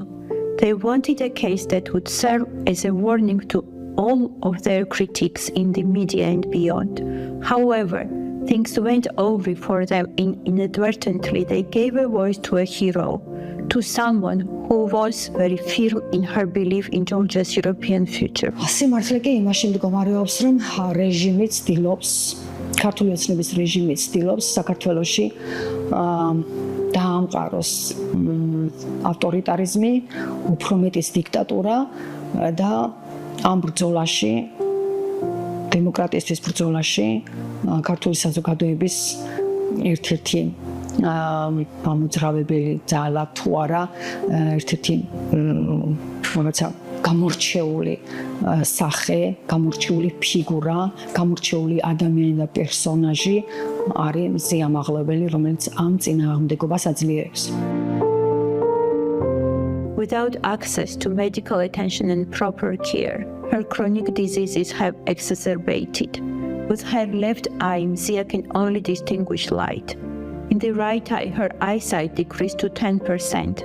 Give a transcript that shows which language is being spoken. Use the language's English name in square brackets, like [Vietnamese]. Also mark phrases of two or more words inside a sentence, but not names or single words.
[English] They wanted a case that would serve as a warning to all of their critics in the media and beyond. However, things went awry for them inadvertently. They gave a voice to a hero, to someone who was very firm in her belief in Georgia's European future. [Georgian] Სიმართლე კი იმაში მდგომარეობს, რომ რეჟიმი ცდილობს, ქართული ოცნების რეჟიმი ცდილობს საქართველოში დაამყაროს ავტორიტარიზმი, უფრო მეტის დიქტატურა და ამ ბრძოლაში, დემოკრატიისთვის ბრძოლაში ქართული საზოგადოების ერთ-ერთი გამოძრავებელი ძალა თუ არა, ერთ-ერთი რაღაცა გამორჩეული სახე, გამორჩეული ფიგურა, გამორჩეული ადამიანი და პერსონაჟი არის მზია ამაღლებელი, რომელიც ამ წინააღმდეგობას აძლიერებს. [English] Without access to medical attention and proper care, her chronic diseases have exacerbated. With her left eye, Mzia can only distinguish light. In the right eye, her eyesight decreased to 10%.